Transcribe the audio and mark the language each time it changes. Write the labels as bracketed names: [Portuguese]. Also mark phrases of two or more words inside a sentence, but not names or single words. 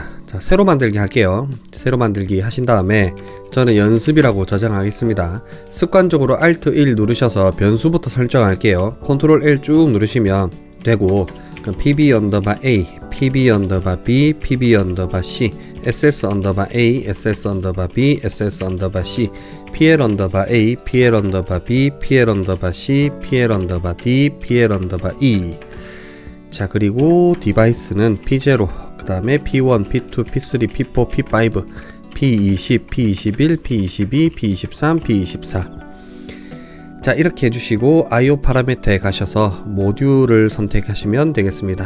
[Korean] 자, 새로 만들기 할게요. 새로 만들기 하신 다음에 저는 연습이라고 저장하겠습니다. 습관적으로 Alt 1 누르셔서 변수부터 설정할게요. Ctrl L 쭉 누르시면 되고, 그럼 pb_a, pb_b, pb_c, ss_a, ss_b, ss_c, pl_a, pl_b, pl_c, pl_d, pl_e. 자, 그리고 디바이스는 P0, 그 다음에 P1, P2, P3, P4, P5, P20, P21, P22, P23, P24. 자, 이렇게 해주시고 IO 파라미터에 가셔서 모듈을 선택하시면 되겠습니다.